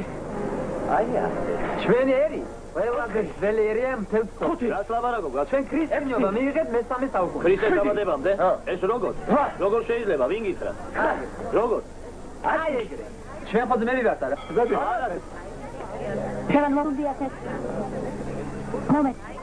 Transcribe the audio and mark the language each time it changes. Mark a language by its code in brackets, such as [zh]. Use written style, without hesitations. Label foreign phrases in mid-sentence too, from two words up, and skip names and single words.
[ka] აი ასე. ჩვენი ერი, ყველაზე ძველი ერია მთელს ხუთი. რას ლაბარაკობ? ჩვენ ქრისტიანობა მიიღეთ მე-3 საუკუნე. ქრისტეს დაბადებამდე? ეს როგორ? როგორ შეიძლება? ვინ გითხრა? როგორ? აი ეგრე. ჩვენ ხოძ მე ვივართ არა? არა. Kevan morundiat et. Moment.